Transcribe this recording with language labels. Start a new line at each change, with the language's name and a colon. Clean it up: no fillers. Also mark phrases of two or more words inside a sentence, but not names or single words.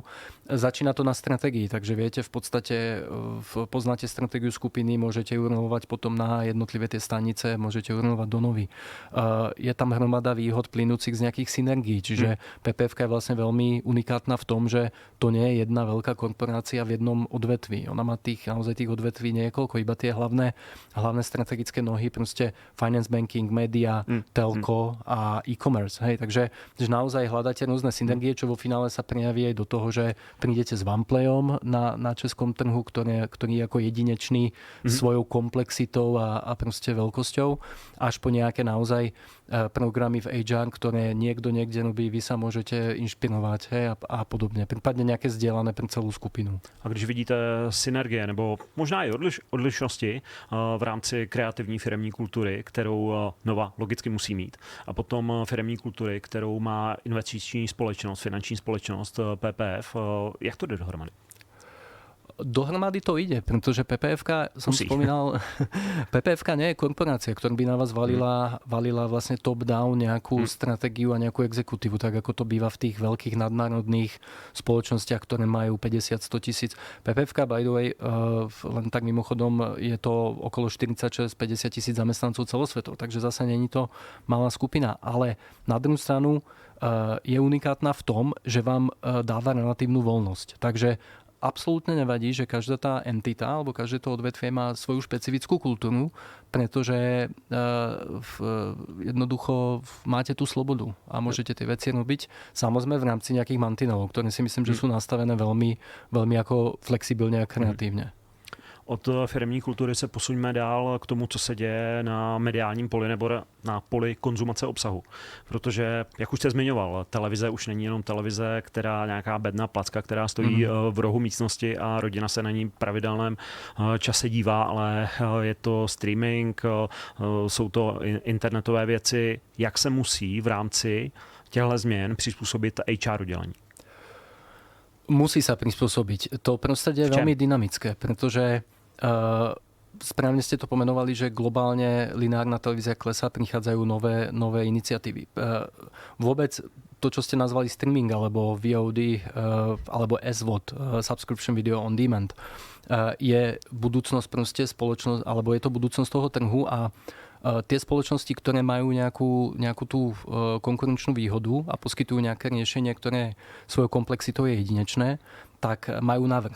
Slovak: Začína to na stratégii, takže viete, v podstate poznáte stratégiu skupiny, môžete ju rolovať potom na jednotlivé tie stanice, môžete ju rolovať do Novy. Je tam hromada výhod plynúcich z nejakých synergií, čiže PPF je vlastne veľmi unikátna v tom, že to nie je jedna veľká korporácia v jednom odvetví. Ona má naozaj tých odvetví niekoľko, iba tie hlavné strategické nohy, proste
English: finance banking,
Slovak: media, telco a e-commerce. Hej, takže naozaj hľadáte rôzne synergie, čo vo finále sa prejaví aj do toho, že prídete s OnePlayom na českom trhu, ktorý je ako jedinečný svojou komplexitou a proste veľkosťou, až po nejaké naozaj programy v HR, ktoré niekto niekde robí, vy sa môžete inšpirovať, hej, a podobne. Prípadne nejaké zdieľané pre celú skupinu.
Czech: A když vidíte synergie nebo možná i odlišnosti v rámci kreativní firemní kultury, kterou Nova logicky musí mít, a potom firemní kultury, kterou má investiční společnost, finanční společnost PPF, jak to jde dohromady?
Slovak: Dohromady to ide, pretože PPF-ka, som spomínal, PPF-ka nie je korporácia, ktorá by na vás valila vlastne top-down nejakú stratégiu a nejakú exekutívu, tak ako to býva v tých veľkých nadnárodných spoločnostiach, ktoré majú 50-100 tisíc.
English: PPF-ka, by the way,
Slovak: len tak mimochodom, je to okolo 46-50 tisíc zamestnancov celosvetov, takže zase není to malá skupina. Ale na druhú stranu je unikátna v tom, že vám dáva relatívnu voľnosť. Takže absolútne nevadí, že každá tá entita alebo každé to odvetvie má svoju špecifickú kultúru, pretože jednoducho máte tú slobodu a môžete tie veci robiť samozrejme v rámci nejakých mantinelov, ktoré si myslím, že sú nastavené veľmi, veľmi ako flexibilne a kreatívne.
Czech: Od firemní kultury se posuňme dál k tomu, co se děje na mediálním poli nebo na poli konzumace obsahu. Protože, jak už jste zmiňoval, televize už není jenom televize, která nějaká bedna placka, která stojí v rohu místnosti a rodina se na ní pravidelném čase dívá, ale je to streaming, jsou to internetové věci. Jak se musí v rámci těchto změn přizpůsobit HR oddělení?
Slovak: Musí sa prispôsobiť. To prostredie je veľmi dynamické, pretože správne ste to pomenovali, že globálne lineárna televízia klesá, prichádzajú nové iniciatívy. Vôbec to, čo ste nazvali streaming, alebo VOD, alebo SVOD,
English: Subscription Video on Demand,
Slovak: je budúcnosť proste spoločnosť, alebo je to budúcnosť toho trhu a tie spoločnosti, ktoré majú nejakú tú konkurenčnú výhodu a poskytujú nejaké riešenie, ktoré svojou komplexitou je jedinečné, tak majú návrh.